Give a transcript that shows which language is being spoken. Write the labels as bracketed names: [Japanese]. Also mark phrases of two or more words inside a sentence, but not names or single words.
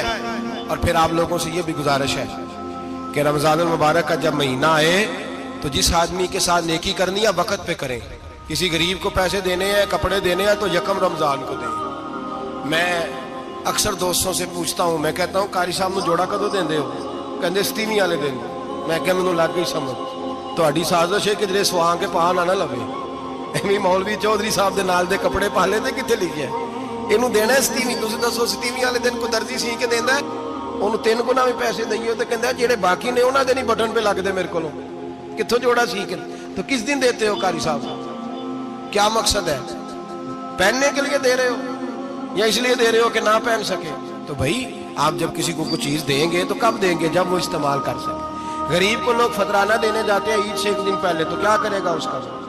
[Urdu] اور پھر آپ لوگوں سے یہ بھی گزارش ہے کہ رمضان المبارک کا جب مہینہ آئے تو جس آدمی کے ساتھ نیکی کرنی ہے وقت پہ کریں۔ کسی غریب کو پیسے دینے ہیں، کپڑے دینے ہیں تو یکم رمضان کو دیں۔ میں اکثر دوستوں سے پوچھتا ہوں، میں کہتا ہوں قاری صاحب [Punjabi] نو جوڑا کدو دیندے ہو؟ کہندے ستیویں والے دن۔ میں کہ مینوں لگ گئی سمجھ، تہاڈی سازش ہے کہ جڑے سواں کے پا نہ لوے۔ ایویں مولوی چودھری صاحب دے نال دے کپڑے پا لے تے کتے لکھیا ہے اینوں دینا ہے ستیویں؟ تسی دسو ستیویں والے دن کو درزی سی کے دیندا ہے ਉਹਨੂੰ 3 ਗੁਣਾ ਵੀ ਪੈਸੇ ਦਈਏ ਤੇ ਕਹਿੰਦਾ ਜਿਹੜੇ ਬਾਕੀ ਨੇ ਉਹਨਾਂ ਦੇ ਨਹੀਂ ਬਟਨ पे ਲੱਗਦੇ ਮੇਰੇ ਕੋਲੋਂ, ਕਿੱਥੋਂ ਜੋੜਾ ਸੀ ਕੇ? [Urdu] تو کس دن دیتے ہو قاری صاحب? کیا مقصد ہے? پہننے کے لیے دے رہے ہو یا اس لیے دے رہے ہو کہ نہ پہن سکے? تو بھائی آپ جب کسی کو کچھ چیز دیں گے تو کب دیں گے? جب وہ استعمال کر سکے. غریب کو لوگ فطرانہ دینے جاتے ہیں عید سے ایک دن پہلے، تو کیا کرے گا اس کا?